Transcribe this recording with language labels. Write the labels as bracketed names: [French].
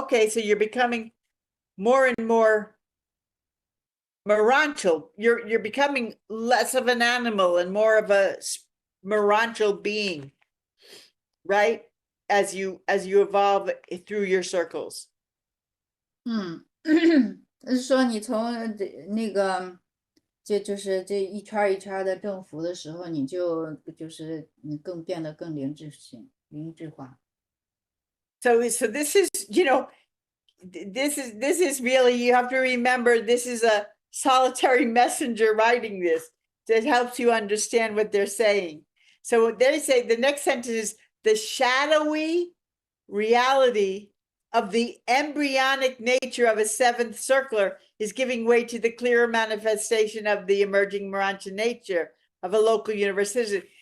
[English] Okay, so you're becoming more and more Maranchal. You're becoming less of an animal and more of a Maranchal being, right? As you evolve through your circles. [Chinese] 是说你从那个，就是这一圈儿一圈儿的振幅的时候，你就是更变得更灵智化。 [English] So this is, this is really, you have to remember, this is a solitary messenger writing this that helps you understand what they're saying. So they say the next sentence is the shadowy reality of the embryonic nature of a 7th circler is giving way to the clearer manifestation of the emerging Marancha nature of a local universe citizen.